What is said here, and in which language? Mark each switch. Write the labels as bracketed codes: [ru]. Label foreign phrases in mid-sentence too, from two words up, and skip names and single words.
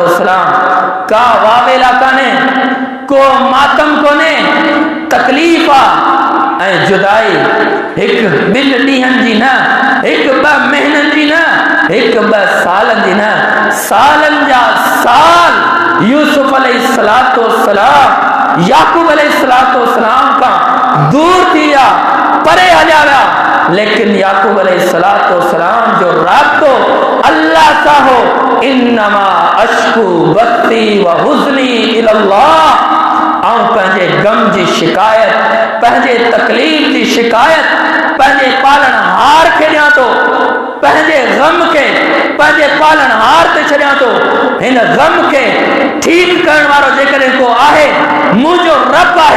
[sd] वस्सलाम का वावेला काने, को मातम कोने, तकलीफ़ आ ऐं जुदाई हिकु ॿिनि ॾींहंनि जी न, हिकु ॿ महीननि जी न, हिकु ॿ सालनि जी न, सालनि जा साल यूसुफ [ar] عليه الصلاة والسلام [sd] याकूब [ar] عليه الصلاة والسلام [sd] खां दूर थी विया, परे हलिया विया। लेकिन याकूब [ar] عليه الصلاة والسلام [sd] जो राबितो अल्लाह सां हो, [ar] إنما أشكو بثي وحزني إلى الله. [sd] ऐं पंहिंजे गम जी शिकायत, पंहिंजे तकलीफ़ जी शिकायत पंहिंजे पालनहार खे ॾियां थो, पंहिंजे गम खे पंहिंजे पालनहार ते छॾियां थो। हिन गम खे ठीकु करण वारो जेकॾहिं को आहे, मुंहिंजो रब आहे।